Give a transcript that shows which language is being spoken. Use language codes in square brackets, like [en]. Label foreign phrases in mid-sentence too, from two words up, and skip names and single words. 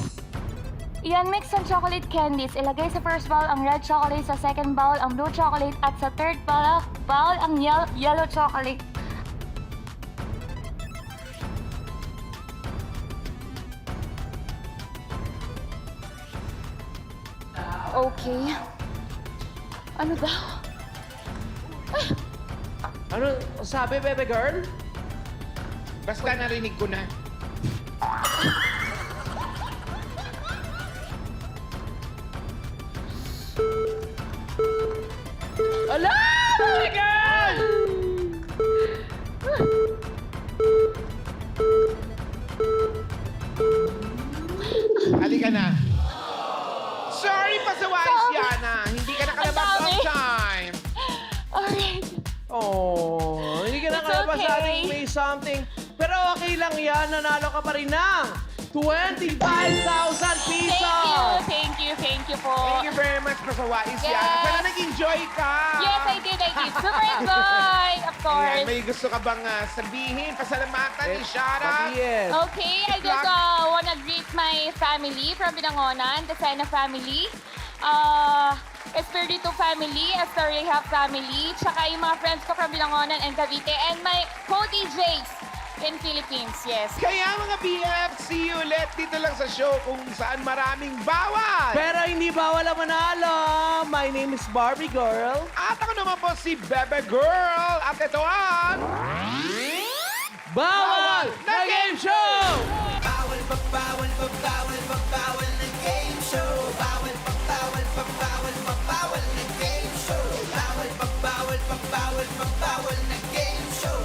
[tl] Iyan, mix ang [en] chocolate candies. [tl] Ilagay sa [en] first bowl [tl] ang [en] red chocolate, [tl] sa [en] second bowl [tl] ang [en] blue chocolate, [tl] at sa [en] third bowl [tl] ang [en] yellow chocolate. [tl] Okay. Ano daw? Ano sabi, baby girl? Basta narinig ko na. Ala! Baby girl! Halika na. Sorry, pasaway, Siana. Hindi ka nakalabas Ang [en] on [tl] dami. [en] time. Alright. [tl] Oh, hindi ka [en] It's [tl] nakalabas sa [en] okay. [tl] ating may something. Pero okay lang yan, nanalo ka pa rin ng 25,000 pesos! [en] Thank you po. Thank you very much, [tl] pasaway, Siana. [en] Yes. [tl] Sana nag-enjoy ka. [en] Yes, I did. Super enjoy, of [tl] Ayan, [en] course. [tl] may gusto ka bang sabihin, pasalamatan, i-shoutout? [en] Yes. Okay, I just wanna greet my family from Binangonan, the Sena family, Espiritu family, Estorija family, [tl] tsaka yung mga friends ko [en] from Binangonan and Cavite, and my co-DJs in Philippines, yes. [tl] Kaya mga BF, [en] see you [tl] ulit dito lang sa show kung saan maraming bawal. Pero hindi bawal ang manalo. [en] My name is Barbie Girl. [tl] At ako naman po si Bebe Girl. At ito ang... Bawal na Game Show! Bawal pa, bawal pa, bawal pa, bawal na game show. Bawal pa, bawal pa, bawal pa, bawal na game show. Bawal pa, bawal pa, bawal pa, bawal na game show.